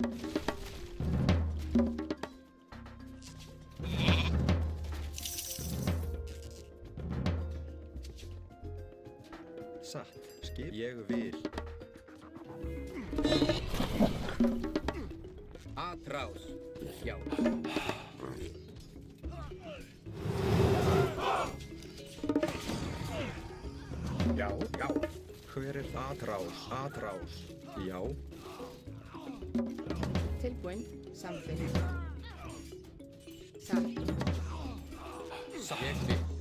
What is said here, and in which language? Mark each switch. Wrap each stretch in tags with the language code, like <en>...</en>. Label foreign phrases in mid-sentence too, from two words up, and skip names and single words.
<is>Satt. Skip. Ég vil. Atrás. Já. Já, já. Hver er atrás? Atrás. Já. Tilbúin. Samþykkt. Satt. Ég vil.</is>